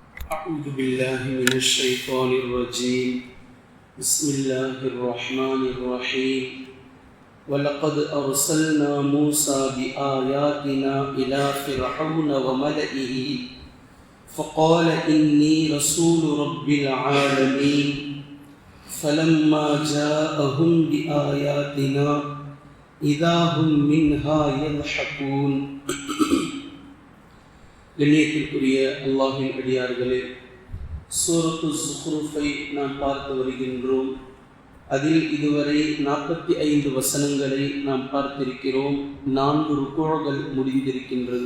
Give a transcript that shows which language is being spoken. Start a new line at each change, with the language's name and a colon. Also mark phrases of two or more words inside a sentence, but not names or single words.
Arabic: أعوذ بالله من الشيطان الرجيم بسم الله الرحمن الرحيم ولقد أرسلنا موسى بآياتنا إلى فرعون وملئه فقال إني رسول رب العالمين فلما جاءهم بآياتنا إذا هم منها يضحكون.
Tamil: கண்ணியத்திற்குரிய அல்லாஹ்வின் அடியார்களே, சூரத்து ஸுக்ரூஃபை நாம் பார்த்து வருகின்றோம். அதில் இதுவரை 45 வசனங்களை நாம் பார்த்திருக்கிறோம். 4 ருக்குகள் முடிந்திருக்கின்றது.